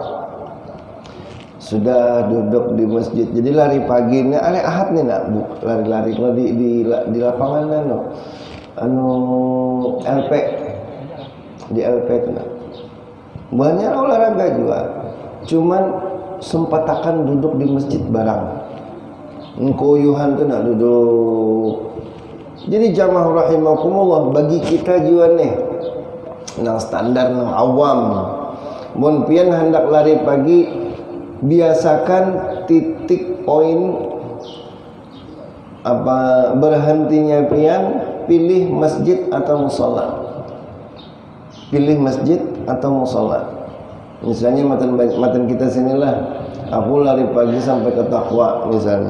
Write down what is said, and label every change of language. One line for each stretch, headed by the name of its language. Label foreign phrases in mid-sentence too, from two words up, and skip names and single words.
Banjar: Sudah duduk di masjid, jadi lari pagi ini hari Ahad nih nak lari-lari kalau di lapangan LP di LP nak banyak olahraga juga, cuman sempatakan duduk di masjid barang ngkoyuhan tuh nak duduk. Jadi jamaah rahimakumullah bagi kita juga nih nang standar nang awam mun pian hendak lari pagi, biasakan titik poin berhentinya pian pilih masjid atau musola. Misalnya matan kita sinilah, aku lari pagi sampai ke Taqwa misalnya.